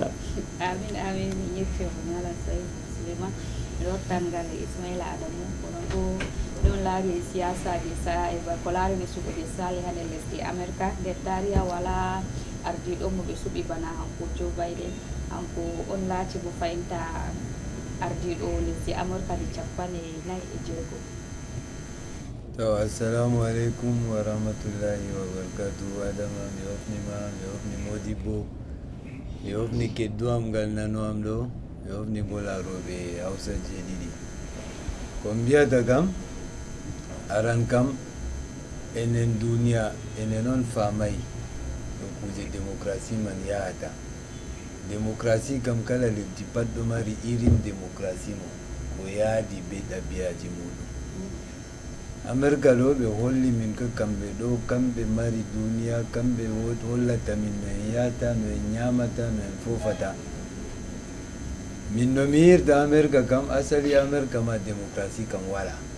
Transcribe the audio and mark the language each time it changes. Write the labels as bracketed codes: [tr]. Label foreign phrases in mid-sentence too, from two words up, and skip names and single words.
[ff] amin amin mi yetti ko ñala Sayd Souleymane miɗo wattangal Ismaila Adamu kono ɗo ɗon laari siyasaji sa e ko laarani suɓuɓe sali ha nder lesdi America nder tariha wala ardiɗo mo ɓe suɓi bana hanko Joe Biden hanko on laati bo fayinta ardiɗo lesdi America nde 46 [ar] To السلام عليكم ورحمة الله وبركاته. [ff] Adama mi hofnima Modibo e ofni kedduam gal nanuam ɗo e ofni bo laroɓe hausa jeɗiɗi ko mbiyata kam aran kam enen duniya enen on famay ɗo kuje démocratie man yahata démocratie kam kala leddi pat ɗo mari irin démocratie mo ko yaadi be ɗabi'aji muɗum america ɗo ɓe holli min ko kamɓe ɗo kamɓe mari duniya kamɓe hollata min no en yahata no en ñamata no en fofata min no mi yirta america kam asali america ma démocratie kam wala